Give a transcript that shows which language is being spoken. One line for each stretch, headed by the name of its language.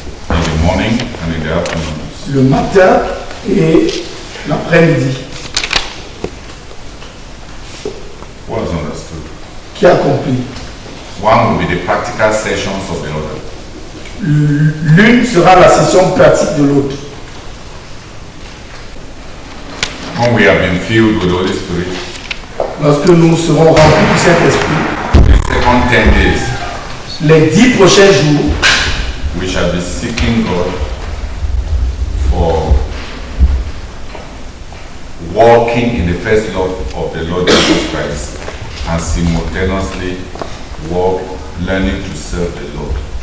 English: In the morning and in the afternoon.
French: Le matin et l'après-midi.
English: Was understood.
French: Qui a compris?
English: One will be the practical sessions of the other.
French: L'une sera la session pratique de l'autre.
English: When we have been filled with the Holy Spirit,
French: lorsque nous serons remplis du Saint-Esprit,
English: the second 10 days,
French: les 10 prochains jours,
English: we shall be seeking God for walking in the first love of the Lord Jesus Christ and simultaneously learning to serve the Lord.